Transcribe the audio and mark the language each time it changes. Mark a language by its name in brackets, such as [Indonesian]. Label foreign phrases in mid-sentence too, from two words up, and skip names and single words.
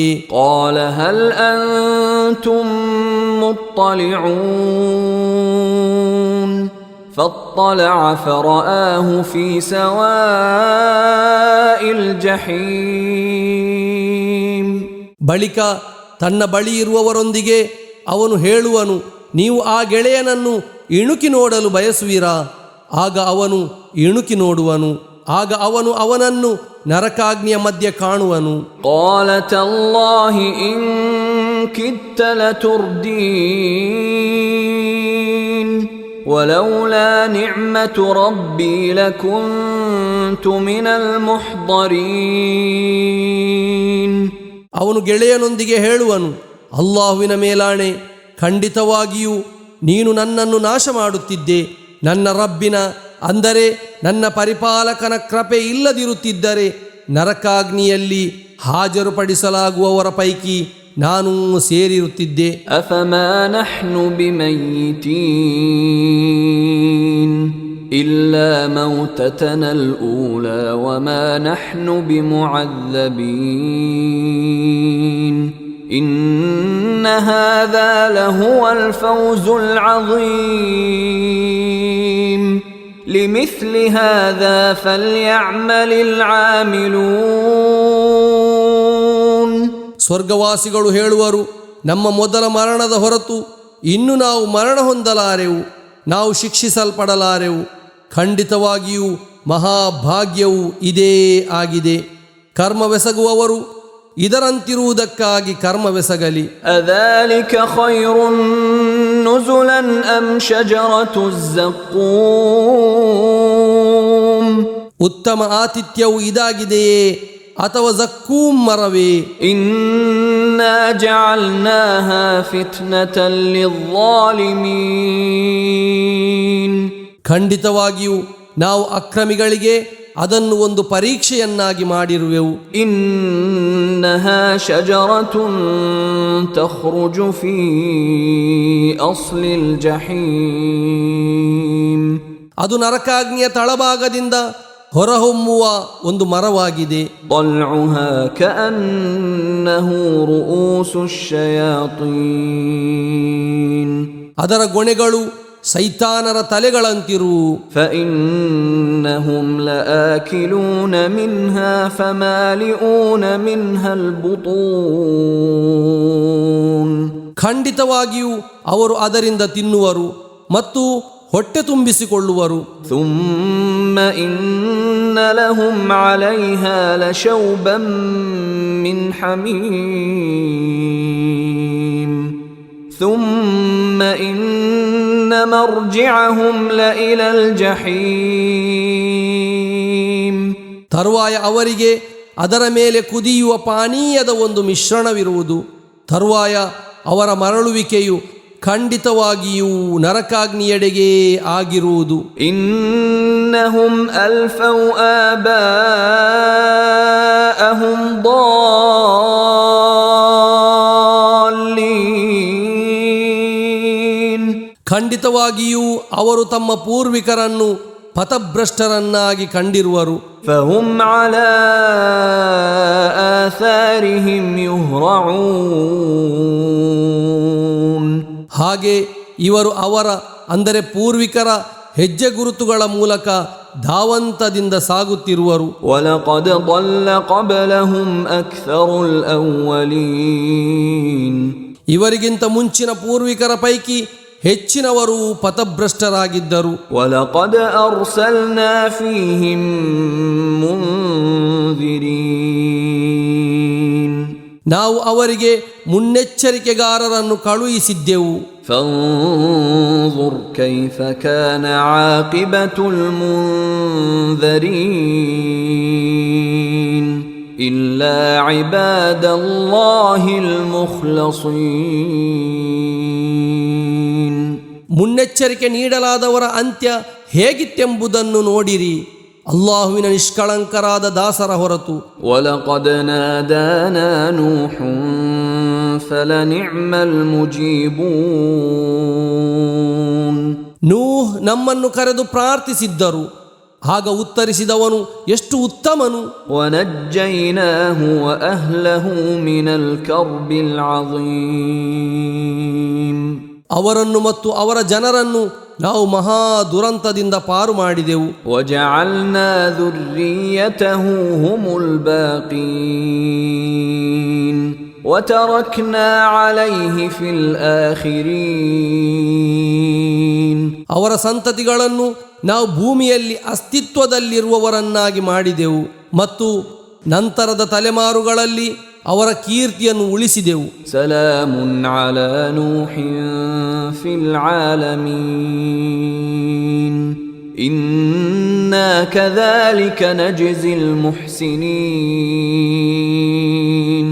[Arabic] قال هل أنتم مطلعون فاطلع فرآه في سواء الجحيم. [Kannada] ಬಳಿಕ ತನ್ನ ಬಳಿ ಇರುವವರೊಂದಿಗೆ ಅವನು ಹೇಳುವನು, ನೀವು ಆ ಗೆಳೆಯನನ್ನು ಇಣುಕಿ ನೋಡಲು ಬಯಸುವಿರಾ? ಆಗ ಅವನು ಇಣುಕಿ ನೋಡುವನು. ಆಗ ಅವನು ಅವನನ್ನು ನರಕಾಗ್ನಿಯ ಮಧ್ಯೆ ಕಾಣುವನು. [Arabic] قال تالله إن كدت لتردين ولولا نعمة ربي لكنت من المحضرين. [Kannada] ಅವನು ಗೆಳೆಯನೊಂದಿಗೆ ಹೇಳುವನು, ಅಲ್ಲಾಹುವಿನ ಮೇಲಾಣೆ, ಖಂಡಿತವಾಗಿಯೂ ನೀನು ನನ್ನನ್ನು ನಾಶ ಮಾಡುತ್ತಿದ್ದೆ. ನನ್ನ ರಬ್ಬಿನ ಅಂದರೆ ನನ್ನ ಪರಿಪಾಲಕನ ಕೃಪೆ ಇಲ್ಲದಿರುತ್ತಿದ್ದರೆ ನರಕಾಗ್ನಿಯಲ್ಲಿ ಹಾಜರುಪಡಿಸಲಾಗುವವರ ಪೈಕಿ ನಾನು ಸೇರಿರುತ್ತಿದ್ದೆ. [Arabic] أفما نحن بميتين إلا موتتنا الأولى وما نحن بمعذبين إن هذا لهو الفوز العظيم لمثل هذا فليعمل العاملون. [Kannada] ಸ್ವರ್ಗವಾಸಿಗಳು ಹೇಳುವರು, ನಮ್ಮ ಮೊದಲ ಮರಣದ ಹೊರತು ಇನ್ನು ನಾವು ಮರಣ ಹೊಂದಲಾರೆವು, ನಾವು ಶಿಕ್ಷಿಸಲ್ಪಡಲಾರೆವು. ಖಂಡಿತವಾಗಿಯೂ ಮಹಾಭಾಗ್ಯವು ಇದೇ ಆಗಿದೆ. ಕರ್ಮವೆಸಗುವವರು ಇದರಂತಿರುವುದಕ್ಕಾಗಿ ಕರ್ಮವೆಸಗಲಿ. [Arabic] أذلك خير نزلا أم شجرة الزقوم. [Kannada] ಉತ್ತಮ ಆತಿಥ್ಯವು ಇದಾಗಿದೆಯೇ ಅಥವಾ ಜಕ್ಕೂಮ್ ಮರವೇ? [Arabic] إن إنا جعلناها فتنة للظالمين. [Kannada] ಖಂಡಿತವಾಗಿಯೂ ನಾವು ಅಕ್ರಮಿಗಳಿಗೆ ಅದನ್ನು ಒಂದು ಪರೀಕ್ಷೆಯನ್ನಾಗಿ ಮಾಡಿರುವೆವು. [Arabic] إنها شجرة تخرج في أصل الجحيم. [Kannada] ಅದು ನರಕಾಗ್ನಿಯ ತಳಭಾಗದಿಂದ ಹೊರಹೊಮ್ಮುವ ಒಂದು ಮರವಾಗಿದೆ. [Arabic] طلعها كأنه رؤوس الشياطين. [Kannada] ಅದರ ಗೊನೆಗಳು ಸೈತಾನರ ತಲೆಗಳಂತಿರು. [Arabic] فإنهم لآكلون منها فمالئون منها البطون. [Kannada] ಖಂಡಿತವಾಗಿಯೂ ಅವರು ಅದರಿಂದ ತಿನ್ನುವರು ಮತ್ತು ಹೊಟ್ಟೆ ತುಂಬಿಸಿಕೊಳ್ಳುವರು. [Arabic] ثم إن لهم عليها لشوبا من حميم. ثم إن مرجعهم لإلى الجحيم. [Kannada] ತರುವಾಯ ಅವರಿಗೆ ಅದರ ಮೇಲೆ ಕುದಿಯುವ ಪಾನೀಯದ ಒಂದು ಮಿಶ್ರಣವಿರುವುದು. ತರುವಾಯ ಅವರ ಮರಳುವಿಕೆಯು ಖಂಡಿತವಾಗಿಯೂ ನರಕಾಗ್ನಿಯೆಡೆಗೆ ಆಗಿರುವುದು. [Arabic] إنهم ألفوا آباءهم ضالين. [Kannada] ಖಂಡಿತವಾಗಿಯೂ ಅವರು ತಮ್ಮ ಪೂರ್ವಿಕರನ್ನು ಪಥಭ್ರಷ್ಟರನ್ನಾಗಿ ಕಂಡಿರುವರು. [Arabic] فهم على آثارهم يهرعون. [Kannada] ಹಾಗೆ ಇವರು ಅವರ ಅಂದರೆ ಪೂರ್ವಿಕರ ಹೆಜ್ಜೆ ಗುರುತುಗಳ ಮೂಲಕ ಧಾವಂತದಿಂದ ಸಾಗುತ್ತಿರುವರು. [Arabic] وَلَقَدْ ضَلَّ قَبْلَهُمْ أَكْثَرُ الْأَوَّلِينَ. [Kannada] ಇವರಿಗಿಂತ ಮುಂಚಿನ ಪೂರ್ವಿಕರ ಪೈಕಿ ಹೆಚ್ಚಿನವರು ಪಥಭ್ರಷ್ಟರಾಗಿದ್ದರು. [Arabic] وَلَقَدْ أَرْسَلْنَا فِيهِمْ مُنذِرِينَ. [Kannada] ನಾವು ಅವರಿಗೆ ಮುನ್ನೆಚ್ಚರಿಕೆಗಾರರನ್ನು ಕಳುಹಿಸಿದ್ದೆವು. [Arabic] فانظر كيف كان عاقبة المنذرين إلا عباد الله المخلصين. [Kannada] ಮುನ್ನೆಚ್ಚರಿಕೆ ನೀಡಲಾದವರ ಅಂತ್ಯ ಹೇಗಿತ್ತೆಂಬುದನ್ನು ನೋಡಿರಿ, ಅಲ್ಲಾಹುವಿನ ನಿಷ್ಕಳಂಕರಾದ ದಾಸರ ಹೊರತು. [Arabic] وَلَقَدْ نَادَانَا نُوحٌ فَلَنِعْمَ الْمُجِيبُونَ. [Kannada] ನೂಹ್ ನಮ್ಮನ್ನು ಕರೆದು ಪ್ರಾರ್ಥಿಸಿದ್ದರು, ಆಗ ಉತ್ತರಿಸಿದವನು ಎಷ್ಟು ಉತ್ತಮನು. [Arabic] وَنَجَّيْنَاهُ وَأَهْلَهُ مِنَ الْكَرْبِ الْعَظِيمِ. [Kannada] ಅವರನ್ನು ಮತ್ತು ಅವರ ಜನರನ್ನು ನಾವು ಮಹಾ ದುರಂತದಿಂದ ಪಾರು ಮಾಡಿದೆವು. [Arabic] وَجَعَلْنَا ذُرِّيَّتَهُ هُمُ الْبَاقِينَ وَتَرَكْنَا عَلَيْهِ فِي الْآخِرِينَ. [Kannada] ಅವರ ಸಂತತಿಗಳನ್ನು ನಾವು ಭೂಮಿಯಲ್ಲಿ ಅಸ್ತಿತ್ವದಲ್ಲಿರುವವರನ್ನಾಗಿ ಮಾಡಿದೆವು ಮತ್ತು ನಂತರದ ತಲೆಮಾರುಗಳಲ್ಲಿ ಅವರ ಕೀರ್ತಿಯನ್ನು ಉಳಿಸಿದೆವು. [Arabic] سلام على نوح في العالمين إنا كذلك نجزي المحسنين.